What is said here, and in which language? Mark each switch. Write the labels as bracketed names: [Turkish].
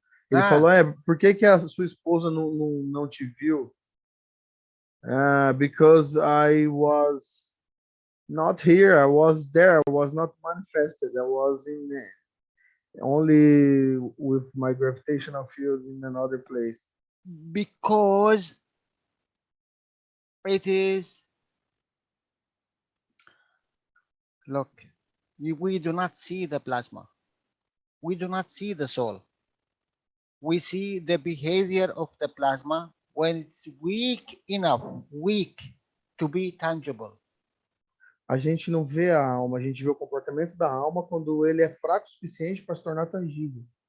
[Portuguese] Ele falou, por que a sua esposa não te viu? [English] Because I was not here, I was there, I was not manifested, I was in only with my gravitational field in another place. Because it is, look, we do not see the plasma. We do not see the soul. We see the behavior of the plasma when it's weak enough, to be tangible. [Portuguese] A gente não vê a alma, a gente vê o comportamento da alma quando ele é fraco o suficiente para se tornar tangível.